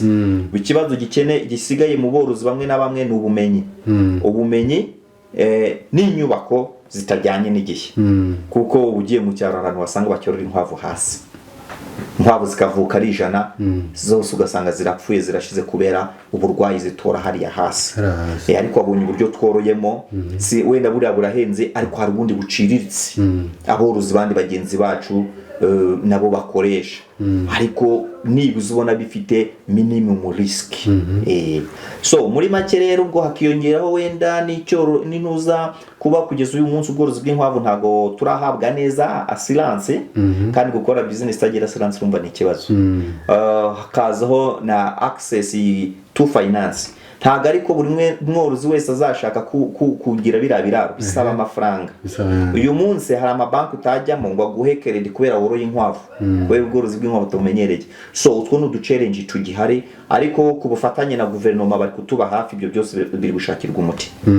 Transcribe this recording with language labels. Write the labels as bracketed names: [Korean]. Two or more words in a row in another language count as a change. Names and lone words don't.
[Kinyarwanda] Ikibazo gisigaye mu borozi bamwe na bamwe ni ubumenyi n'inyubako zitajyanye n'igihe, kuko ugiye mu cyaro ahantu wasanga bacyorora inkwavu hasi, inkwavu zikavuka ari 100 zose ugasanga zirapfuye zirashize kubera uburwayi zitora hariya hasi. Ariko abonye uburyo tworoyemo, si wenda buriya burahenze, ariko hari ubundi buciriritse aborozi bandi bagenzi bacu nabo bakoresha, ariko nibuze ubona bifite [English] minimum risk. [Kinyarwanda] So muri make rero ubwo hakiyongeraho wenda n'intuza kuba kugeza uyu munsi ubworozi bw'inkwavu ntago turahabwa neza assurance, kandi gukora business itagira assurance urumva ni ikibazo. Hakazaho na [English] access to finance, [Kinyarwanda] ntago ariko buri mworozi wese azashaka kugira biraro bisaba amafaranga. Uyu munsi hari amabanki utajyamo ngo aguhe credit kubera woroye inkwavu, wewe ubworozi bw'inkwavu tumenyereye. So utwo no challenge tugihari, ariko ku bufatanye na guverinoma bari kutuba hafi, ibyo byose biri gushakirwa umuti.